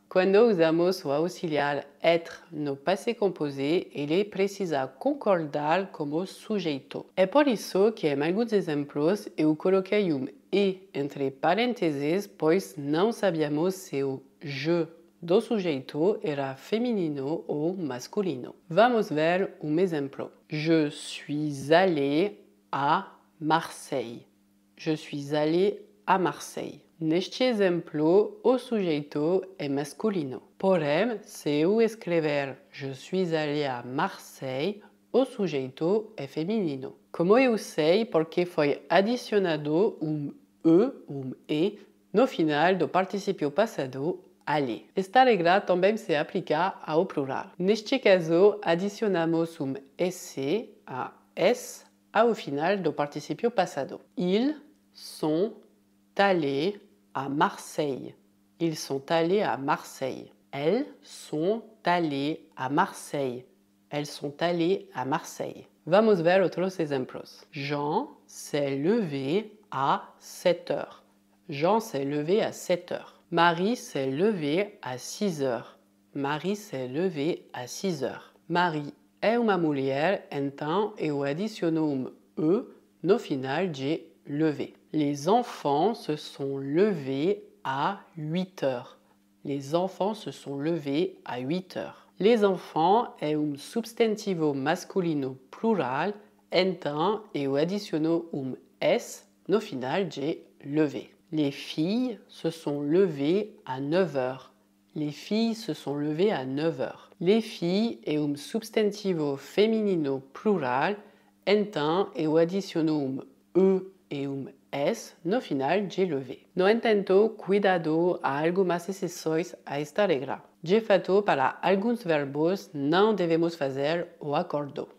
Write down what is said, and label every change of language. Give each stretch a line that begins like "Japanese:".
Portuguese: Quando usamos o auxiliar être no passé composé, ele precisa concordar com o sujeito. É por isso que em alguns exemplos eu coloquei um E entre parênteses, pois não sabíamos se o je do sujeito era feminino ou masculino. Vamos ver um exemplo.
French: Je suis allé à Marseille. Je suis allé à Marseille.
Portuguese: Neste exemplo, o sujeito é masculino. Porém, se eu escrever
French: Je suis allé à Marseille,
Portuguese: o sujeito é feminino. Como eu sei? Porque foi adicionado um E no final do participio passado aller. Esta regra também se aplica ao plural. Neste caso, adicionamos um SC a S ao final do participio passado.
French: Ils sont allés à Marseille. Ils sont allés à Marseille. Elles sont allées à Marseille. Elles sont allées à Marseille.
Portuguese: Vamos ver outros exemplos.
French: Jean s'est levé à 7 heures. Jean s'est levé à 7 heures. Marie s'est levée à 6 heures. Marie s'est levée à 6 heures.
Portuguese: Marie é uma mulher, então eu adiciono um E no final de lever.
French: Les enfants se sont levés à 8 heures. Les enfants se sont levés à 8 heures.
Portuguese: Les enfants é um substantivo masculino plural, então eu adiciono um S no final de lever.
French: Les filles se sont levées à 9 heures. Les filles se sont levées à 9 heures.
Portuguese: Les filles é um substantivo feminino plural, então eu adiciono um E e um S no final de lever. No entanto, cuidado, há algumas exceções a esta regra. De fato, para alguns verbos não devemos fazer o acordo.